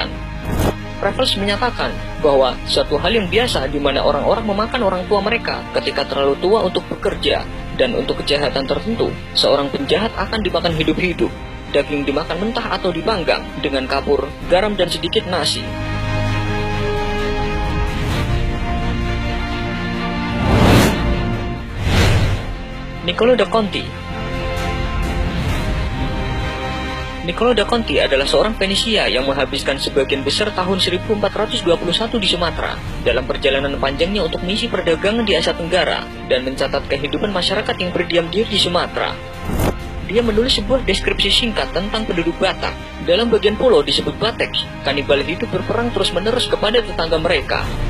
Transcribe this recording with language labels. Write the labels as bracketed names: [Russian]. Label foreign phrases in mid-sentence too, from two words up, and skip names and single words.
[Indonesian] Raffles menyatakan bahwa suatu hal yang biasa di mana orang-orang memakan orang tua mereka ketika terlalu tua untuk bekerja, dan untuk kejahatan tertentu, seorang penjahat akan dimakan hidup-hidup. Daging dimakan mentah atau dipanggang dengan kapur, garam, dan sedikit nasi. Niccolo da Conti. Niccolo da Conti adalah seorang Venesia yang menghabiskan sebagian besar tahun 1421 di Sumatera dalam perjalanan panjangnya untuk misi perdagangan di Asia Tenggara dan mencatat kehidupan masyarakat yang berdiam diri di Sumatera. Dia menulis sebuah deskripsi singkat tentang penduduk Batak. Dalam bagian pulau disebut Batek, kanibal hidup berperang terus-menerus kepada tetangga mereka.